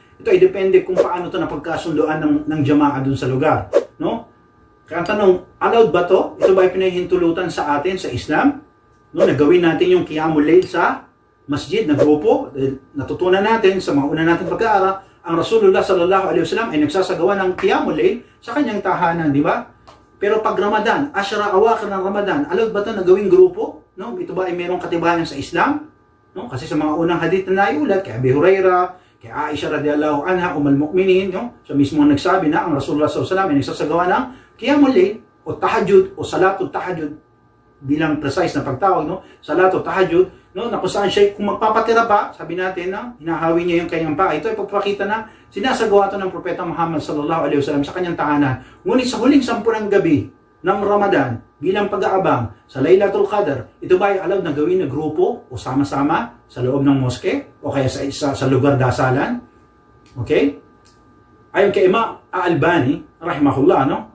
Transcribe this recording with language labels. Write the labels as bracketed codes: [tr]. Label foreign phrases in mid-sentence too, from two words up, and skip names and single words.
[tl] Ito ay depende kung paano to napagkasundoan ng jama'a dun sa lugar, no? Kaya ang tanong, allowed ba to? Ito ba ay pinahintulutan sa atin sa Islam? No, nagawin natin yung [ar] قيام الليل [tl] sa masjid na grupo. Natutunan natin sa mga una nating pag-aaral, ang Rasulullah [ar] صلى الله عليه وسلم [tl] ay nagsasagawa ng [ar] قيام الليل [tl] sa kanyang tahanan, di ba? Pero pag Ramadan, [ar] العشر الأواخر [tl] ng Ramadan, allowed ba ito na gawing grupo? No? Ito ba ay mayroong katibayan sa Islam? No? Kasi sa mga unang hadith na naiulat, kay Abi Hurairah, kay Aisha [ar] رضي الله عنها, [tl] Mu'minin, no? Siya mismo ang nagsabi na ang Rasulullah [ar] صلى الله عليه وسلم [tl] ay nagsasagawa ng [ar] قيام الليل [tl] o tahajjud o [ar] صلاة التهجد [tl] bilang precise na pagtawag, no? [ar] صلاة التهجد, [tl] no? Na kung saan siya, kung magpapatira pa, sabi natin na hinahawi niya yung kanyang paa. Ito ay pagpapakita na sinasagawa ito ng Propeta Muhammad [ar] صلى الله عليه وسلم [tl] sa kanyang tahanan. Ngunit sa huling 10 ng gabi ng Ramadan, bilang pag-aabang sa Laylatul Qadr, ito ba ay allowed na gawin na grupo o sama-sama sa loob ng moske o kaya sa lugar dasalan? Okay? Ayon kay Imam Al-Albani, rahimahullah, no?